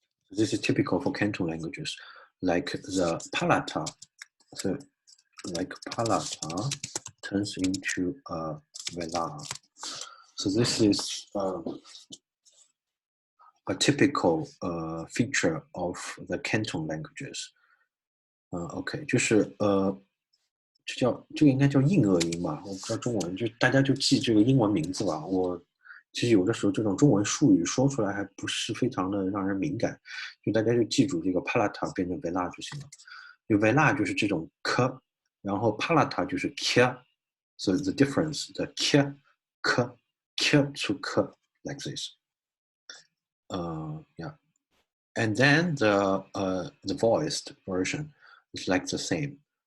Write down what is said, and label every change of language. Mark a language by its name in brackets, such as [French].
[English] This is typical for Canton languages, like the palata. So like palata turns into a velar. So this is a typical feature of the Canton languages. [Chinese] OK，就是这个应该叫印谔音吧？我不知道中文，就大家就记这个英文名字吧。我其实有的时候这种中文术语说出来还不是非常的让人敏感，就大家就记住这个 palata 变成 velar 就行了。就 velar 就是这种 k，然后 palata 就是 k。 So the difference, the k, k, k to k, like this. Yeah. [English] And then the voiced version is like the same.